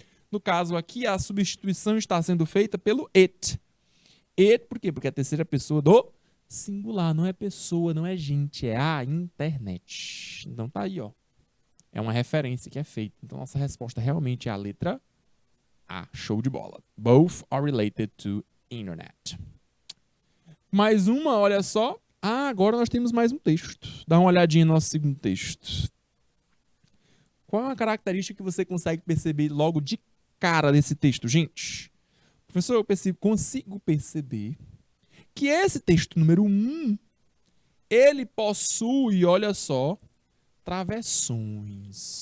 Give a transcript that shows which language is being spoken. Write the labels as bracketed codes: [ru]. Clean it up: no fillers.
[pt] No caso aqui, a substituição está sendo feita pelo it. It, por quê? Porque é a terceira pessoa do singular. Não é pessoa, não é gente, é a internet. Então tá aí, ó. É uma referência que é feita. Então nossa resposta realmente é a letra A. Show de bola. [en] Both are related to internet. [pt] Mais uma, olha só. Ah, agora nós temos mais um texto. Dá uma olhadinha no nosso segundo texto. Qual é a característica que você consegue perceber logo de cara desse texto, gente? Professor, eu consigo perceber que esse texto número 1, ele possui, olha só, travessões.